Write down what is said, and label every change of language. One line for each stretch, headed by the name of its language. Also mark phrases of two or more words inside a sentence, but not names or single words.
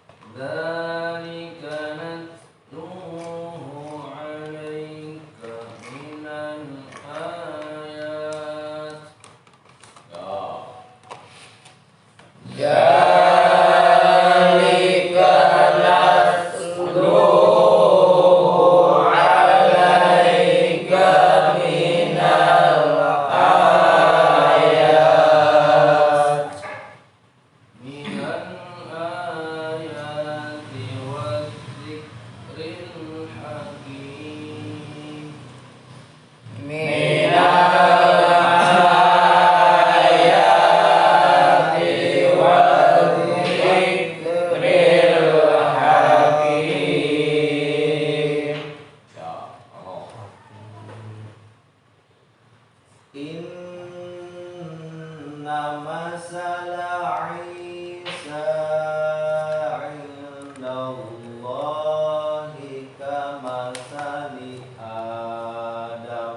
Arabic: ذلك نتلوه عليك من الآيات. ذلك نتلوه عليك من الآيات. من الآيات والذكر الحكيم. من الآيات والذكر الحكيم. يا الله. إن مثل عيسى عند الله كمثل آدم.